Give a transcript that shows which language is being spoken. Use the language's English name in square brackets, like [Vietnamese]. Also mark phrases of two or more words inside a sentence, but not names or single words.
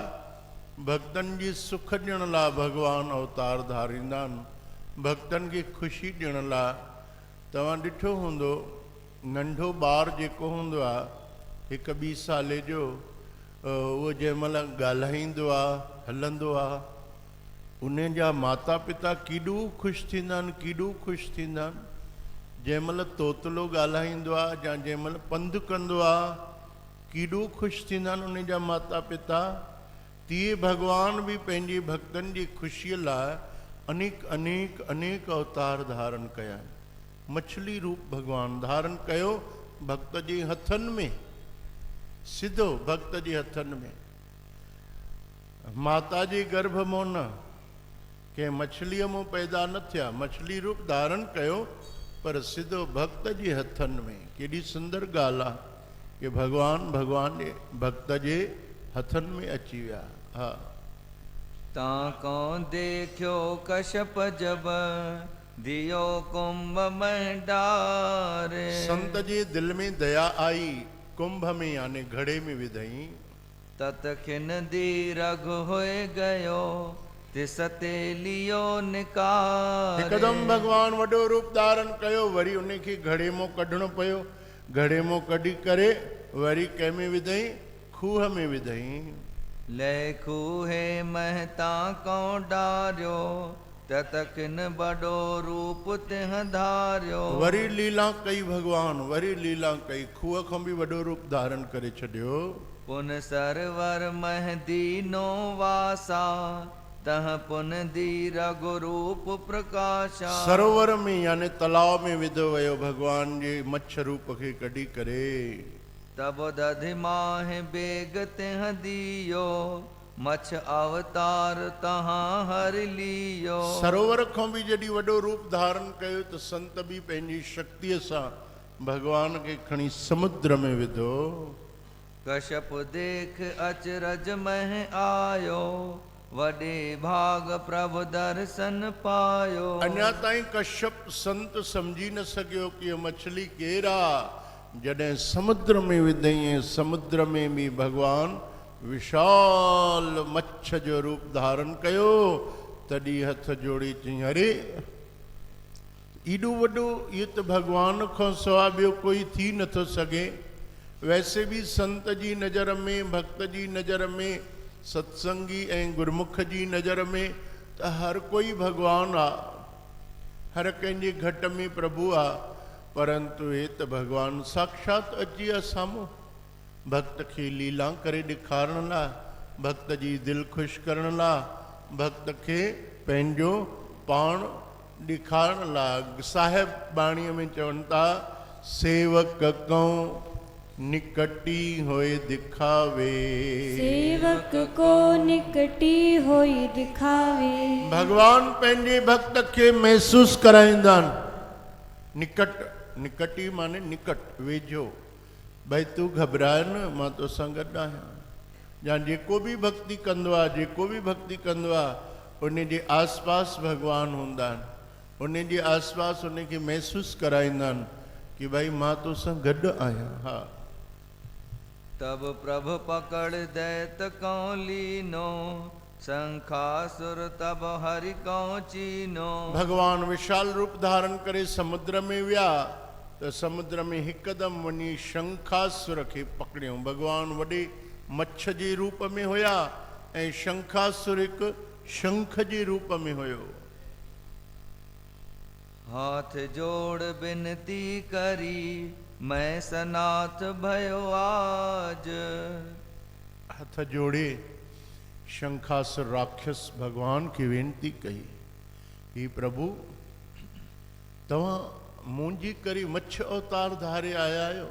[Sindhi] भक्तन जी सुख ॾियण लाइ भगवान अवतार धारींदा आहिनि। भक्तन की खुशी ॾियण लाइ। तव्हां ॾिठो हूंदो नंढो ॿार जेको हूंदो आहे 1-2 साले जो, उहो जंहिंमहिल ॻाल्हाईंदो आहे, हलंदो आहे, उन जा माता पिता केॾो ख़ुशि थींदा आहिनि, केॾो ख़ुशि थींदा आहिनि। जंहिंमहिल तोतलो ॻाल्हाईंदो आहे या जंहिंमहिल पंधु कंदो आहे, केॾो ख़ुशि थींदा आहिनि उन जा माता पिता। तीअं भगवान भी पंहिंजे भक्तन जी खुशीअ लाइ अनेक अवतार धारण कया। मछली रूप भगवान धारण कयो भक्त जे हथन में, सिधो भक्त जे हथन में। माता जे गर्भ मों न, के मछलीअ मों पैदा न थिया। मछली रूप धारण कयो पर सिधो भक्त जे हथन में। केॾी सुंदर ॻाल्हि आहे कि भगवान जे भक्त जे हथन में अची विया। हाँ। [Hindi] ताको देखो कश्यप जब दियो कुंभ में डारे। [Sindhi] संत जे दिल में दया आई, कुंभ में यानी घड़े में विधई। [Hindi] ततखिन दीरघ होए गयो। तिसते लियो निकार। [Sindhi] हिकदम भगवान वडो रूप धारण कयो। वरी उनखे घड़े मों कढणो पयो। घड़े मों कढी करे वरी कंहिं में विधई? खूह में विधई। [Hindi] लेखू है महता को डार्यो तत किन बड़ो रूप तिह धार्यो। [Sindhi] वरी लीला कई भगवान, वरी लीला कई, खूह खां बि वॾो रूप धारण करे छॾियो। [Hindi] पुन सरवर मह दीनो वासा तह पुन दी रघु रूप प्रकाशा। [Sindhi] सरोवर में यानी तालाब में विधो वियो भगवान जे मच्छ रूप खे कढी करे। [Hindi] तब दधि माह बेग तिह दियो मछ अवतार तहां हर लियो। [Sindhi] सरोवर खां बि जॾहिं वॾो रूप धारण कयो त संत बि पंहिंजी शक्तिअ सां भगवान खे खणी समुद्र में विधो। [Hindi] कश्यप देख अचरज मह आयो वडे भाग प्रभु दर्शन पायो। [Sindhi] अञा ताईं कश्यप संत सम्झी न सघियो कि मछली केरु आहे। जॾहिं समुद्र में विधई, समुद्र में बि भगवान विशाल मच्छ जो रूप धारण कयो, तॾहिं हथ जोड़ी चई अरे एॾो वॾो, इहो त भगवान खां सवाइ ॿियो कोई थी नथो सघे। वैसे भी संत जी नज़र में, भक्त जी नज़र में, सत्संगी ऐं गुरमुख जी नज़र में त हर कोई भगवान आहे, हर कंहिंजे घट में प्रभु आहे। परंतु हे त भगवान साक्षात अची विया साम्हूं, भक्त खे लीला करे ॾेखारण लाइ, भक्त जी दिलि ख़ुशि करण लाइ, भक्त खे पंहिंजो पाण ॾेखारण लाइ। साहिब बाणीअ में चवनि था, [Punjabi] सेवक कऊं निकटी होए दिखावे, सेवक को निकटी होई दिखावे। [Sindhi] भगवान पंहिंजे भक्त खे महसूस कराईंदा आहिनि। निकट, निकटी माने निकट, वेझो। भाई तू घबराए न, मां तोसां गॾु आहियां। या जेको बि भक्ति कंदो आहे, जेको बि भक्ति कंदो आहे, उन जे आस पास भगवान हूंदा आहिनि। उन जे आस पास उन खे महसूस कराईंदा आहिनि कि भाई मां तोसां गॾु आहियां। हा। [Hindi] तब प्रभु पकड़ दैत कौ लीनो शंखासुर तब हरि कौ चीनो। [Sindhi] भगवान विशाल रूप धारण करे समुद्र में विया त समुद्र में हिकदम वञी शंखासुर खे पकड़ियो। भगवान वॾे मच्छ जे रूप में हुया ऐं शंखासुर हिकु शंख जे रूप में हुयो। [Hindi] हाथ जोड़ बिनती करी मैं सनाथ भयो आज। [Sindhi] हथ जोड़े शंखासुर राक्षस भगवान की वेनती कही, ही प्रभु तव्हां मुंहिंजी करे मच्छ अवतार धारे आया आहियो।